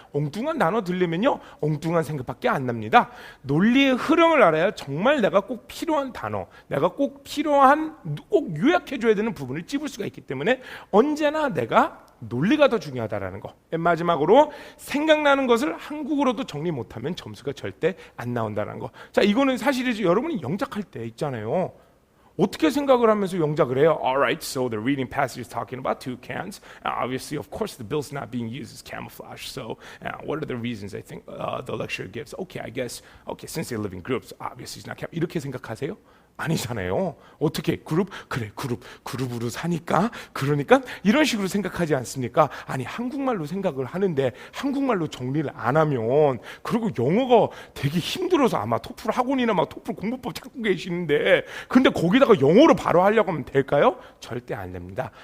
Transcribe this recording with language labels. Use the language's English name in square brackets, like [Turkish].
[Korean] 엉뚱한 단어 들리면요, 엉뚱한 생각밖에 안 납니다. 논리의 흐름을 알아야 정말 내가 꼭 필요한 단어, 내가 꼭 필요한, 꼭 요약해줘야 되는 부분을 찝을 수가 있기 때문에 언제나 내가 논리가 더 중요하다라는 거. 맨 마지막으로, 생각나는 것을 한국어로도 정리 못하면 점수가 절대 안 나온다는 거. 자, 이거는 사실이죠. 여러분이 영작할 때 있잖아요. 어떻게 생각을 하면서 영작을 해요? [English] Alright, so the reading passage is talking about toucans. Obviously, of course, the bill's not being used as camouflage. So, what are the reasons I think the lecturer gives? Okay, I guess, okay, since they live in groups, obviously it's not camouflage. [Korean] 이렇게 생각하세요? 아니잖아요. 어떻게? 그룹? 그래, 그룹으로 사니까, 그러니까 이런 식으로 생각하지 않습니까? 아니, 한국말로 생각을 하는데 한국말로 정리를 안 하면, 그리고 영어가 되게 힘들어서 아마 토플 학원이나 막 토플 공부법 찾고 계시는데, 근데 거기다가 영어로 바로 하려고 하면 될까요? 절대 안 됩니다.